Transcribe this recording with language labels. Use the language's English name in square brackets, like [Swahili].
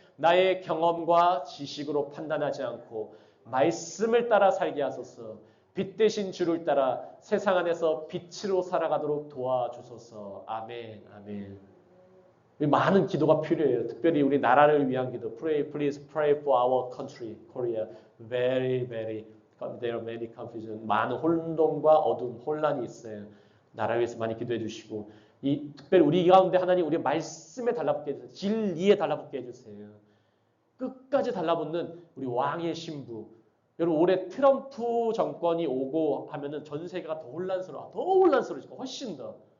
[Korean] 나의 경험과 지식으로 판단하지 않고 말씀을 따라 살게 하소서. 빛 대신 주를 따라 세상 안에서 빛으로 살아가도록 도와주소서. 아멘. 아멘. 많은 기도가 필요해요. 특별히 우리 나라를 위한 기도. [English] Pray, please pray for our country, Korea. Very, very, there are many confusion. [Korean] 많은 혼돈과 어둠, 혼란이 있어요. 나라를 위해서 많이 기도해 주시고, 특별히 우리 가운데 하나님 우리 말씀에 달라붙게 해주세요. 진리에 달라붙게 해주세요. 끝까지 달라붙는 우리 왕의 신부. 여러분 올해 트럼프 정권이 오고 하면은 전 세계가 더 혼란스러워지고 훨씬 더.